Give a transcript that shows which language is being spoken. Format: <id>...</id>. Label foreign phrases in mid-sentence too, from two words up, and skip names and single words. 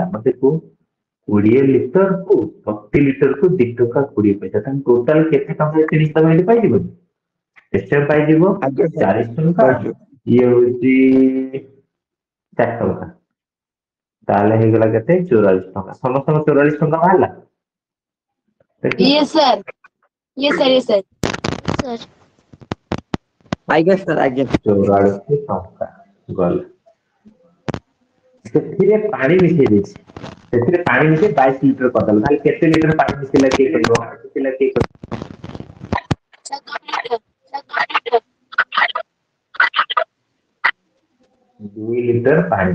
<or>ମତେ କୁହ 20 ଲିଟର କୁ ପ୍ରତି ଲିଟର କୁ 2 ଟଙ୍କା 20 ପଇସା, ତାହେଲେ ଟୋଟାଲ କେତେ ଟଙ୍କା କିଣିଛି ତମେ ଏଠି ପାଇଯିବନି? ନିଶ୍ଚୟ ପାଇଯିବ। ଆଜ୍ଞା ସାର୍ 40 ଟଙ୍କା, ପାଇଛୁ। ଇଏ ହଉଛି 4 ଟଙ୍କା, ତାହେଲେ ହେଇଗଲା କେତେ? 44 ଟଙ୍କା। ସମସ୍ତଙ୍କ 44 ଟଙ୍କା ବାହାରିଲା? ଦେଖିଲ?</or> <en>Yes sir. Yes sir. Yes sir.</en> <or>ସାର୍ ଆଜ୍ଞା ସାର୍ ଆଜ୍ଞା 44 ଟଙ୍କା ଗଲା। ସେଥିରେ ପାଣି ମିଶେଇ ଦେଇଛି, ସେଥିରେ ପାଣି ମିଶେଇ 22 ଲିଟର କରିଦେଲା। ତାହେଲେ କେତେ ଲିଟର ପାଣି ମିଶେଇଲା କିଏ କହିବ? 2 ଲିଟର ପାଣି</or>